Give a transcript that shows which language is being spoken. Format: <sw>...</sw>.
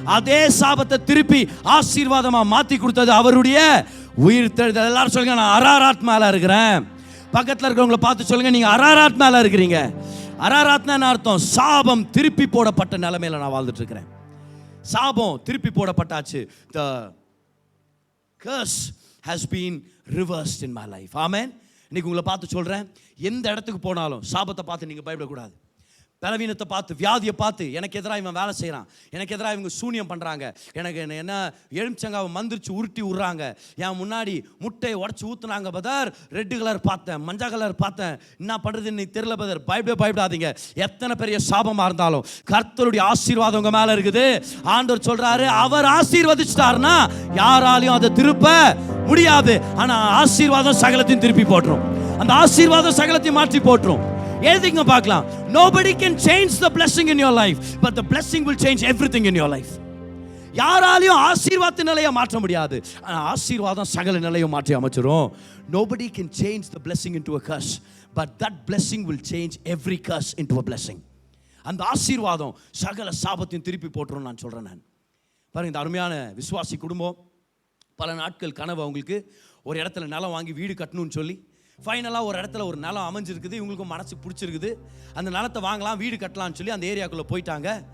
<ta>அதே சாபத்தை திருப்பி ஆசீர்வாதமா மாத்தி கொடுத்தது அவருடைய உயிர்த்தெழுதல். எல்லாரும் சொல்லுங்க, நான் அராராத் மேல இருக்கிறேன். பக்கத்துல இருக்கிறவங்களை பார்த்து சொல்லுங்க, நீங்க அராராத் மேல இருக்கிறீங்க. அராராத்னா என்ன அர்த்தம்? சாபம் திருப்பி போடப்பட்ட நிலைமையில நான் வாழ்ந்துட்டு இருக்கிறேன். சாபம் திருப்பி போடப்பட்டாச்சு.</ta> <en>The curse has been reversed in my life. Amen.</en> <ta>இன்னைக்கு உங்களை பார்த்து சொல்கிறேன், எந்த இடத்துக்கு போனாலும் சாபத்தை பார்த்து நீங்கள் பயப்படக்கூடாது. பலவீனத்தை பார்த்து, வியாதியை பார்த்து, எனக்கு எதிராக இவன் வேலை செய்கிறான், எனக்கு எதிராக இவங்க சூனியம் பண்ணுறாங்க, எனக்கு என்ன எலுமிச்சங்காவை மந்திரிச்சு உருட்டி விட்றாங்க, என் முன்னாடி முட்டையை உடச்சி ஊற்றுனாங்க பதர், ரெட்டு கலர் பார்த்தேன், மஞ்சள் கலர் பார்த்தேன், என்ன பண்ணுறதுன்னு தெரியல பதர். பயப்படாதீங்க. எத்தனை பெரிய சாபமாக இருந்தாலும் கர்த்தருடைய ஆசீர்வாதம் உங்கள் மேலே இருக்குது. ஆண்டவர் சொல்கிறாரு, அவர் ஆசீர்வதிச்சிட்டாருன்னா யாராலையும் அதை திருப்ப முடியாது. ஆனால் ஆசீர்வாதம் சகலத்தையும் திருப்பி போட்டுரும். அந்த ஆசீர்வாதம் சகலத்தையும் மாற்றி போட்டுரும். எழுதிங்க பார்க்கலாம்.</ta> <en>Nobody can change the blessing in your life, but the blessing will change everything in your life.</en> <ta>யாராலையும் ஆசீர்வாதத்தின் நிலையை மாற்ற முடியாது, ஆனால் ஆசீர்வாதம் சகல நிலையை மாற்றி அமைச்சிரும்.</ta> <en>Nobody can change the blessing into a curse, but that blessing will change every curse into a blessing.</en> <ta>அந்த ஆசீர்வாதம் சகல சாபத்தையும் திருப்பி போட்டுரும். நான் சொல்றேன். நான் பாருங்க, இந்த அருமையான விசுவாசி குடும்பம் பல நாட்கள் கனவு அவங்களுக்கு ஒரு இடத்துல நிலம் வாங்கி வீடு கட்டணும்னு சொல்லி ஃபைனலாக ஒரு இடத்துல ஒரு நிலம் அமைஞ்சிருக்குது. இவங்களுக்கும் மனசுக்கு பிடிச்சிருக்குது. அந்த நிலத்தை வாங்கலாம், வீடு கட்டலாம்னு சொல்லி அந்த ஏரியாக்குள்ளே போயிட்டாங்க.</ta>